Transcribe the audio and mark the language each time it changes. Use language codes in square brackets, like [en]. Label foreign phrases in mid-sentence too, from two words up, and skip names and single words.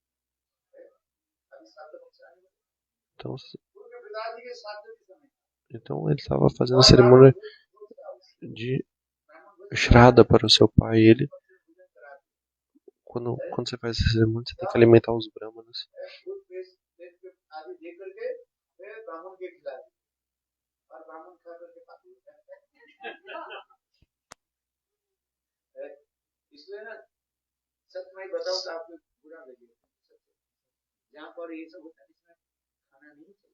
[pt] Então ele estava fazendo a cerimônia de Shraddha para o seu pai. E ele, quando você faz essa cerimônia, você tem que alimentar os brahmanas. [hi] इसलिए ना सच में बताओ तो आपको बुरा लगेगा, जहाँ पर ये सब होता है इसमें खाना नहीं चाहिए.